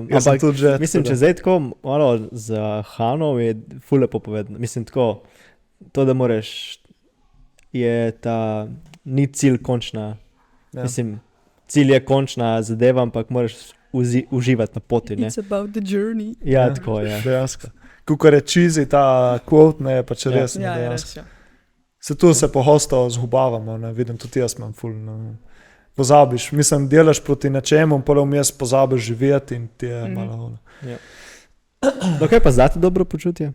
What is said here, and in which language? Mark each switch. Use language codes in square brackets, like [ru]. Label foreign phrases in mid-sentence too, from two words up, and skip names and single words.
[sl] tudi že. Mislim, če zdaj tako malo za Hano je ful lepo povedano. Mislim tako, to da moraš, je ta, ni cilj končna. Ja. Mislim, cilj je končna zadeva, ampak moraš uživati na poti, ne. [en] It's about the journey. [sl] Ja, tako je. Dejansko. Kukor je cheesy ta quote, ne, pa če res. Ja, je dejansko. res, ja. Se tu se pogosto zgubavamo, ne, vidim, tudi jaz imam ful, ne. Pozabiš, mislim, delaš proti nečemu, potem vmes pozabiš živeti in ti je malo. No, kaj pa zate dobro počutje?